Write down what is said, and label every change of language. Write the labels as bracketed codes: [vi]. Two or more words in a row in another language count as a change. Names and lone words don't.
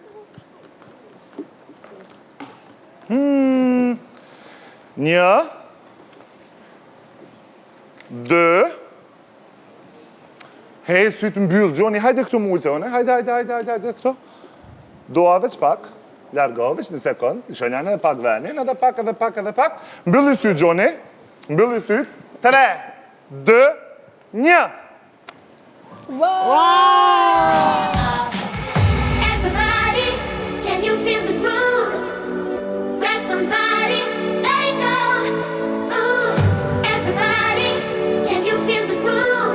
[sq] 1, 2. Hej, sytë mbyllë, Gjoni, hajde këtu mullte, one, hajde, këto. Doa veç pak, largo veç një sekund, shënjane edhe pak venin, edhe pak. Mbylli sytë, Gjoni, mbylli sytë. 3, 2, 1. [en] Everybody, can you feel the groove? Grab somebody, let it go. Ooh, everybody, can you feel the groove?